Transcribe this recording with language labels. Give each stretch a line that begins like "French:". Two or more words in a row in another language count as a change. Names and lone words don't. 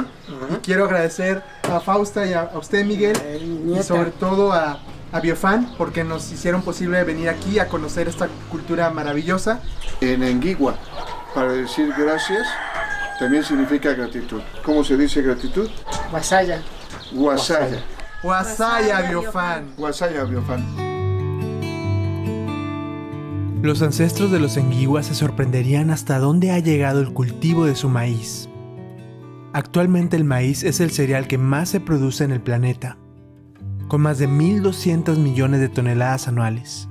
Spanish: Y quiero agradecer a Fausta y a usted, Miguel, y sobre todo a Biofan, porque nos hicieron posible venir aquí a conocer esta cultura maravillosa. En Enguigua, para decir gracias, también significa gratitud. ¿Cómo se dice gratitud? Wasaya. Wasaya. Wasaya Biofan. Wasaya Biofan. Los ancestros de los enguiguas se sorprenderían hasta dónde ha llegado el cultivo de su maíz. Actualmente el maíz es el cereal que más se produce en el planeta, con más de 1.200 millones de toneladas anuales.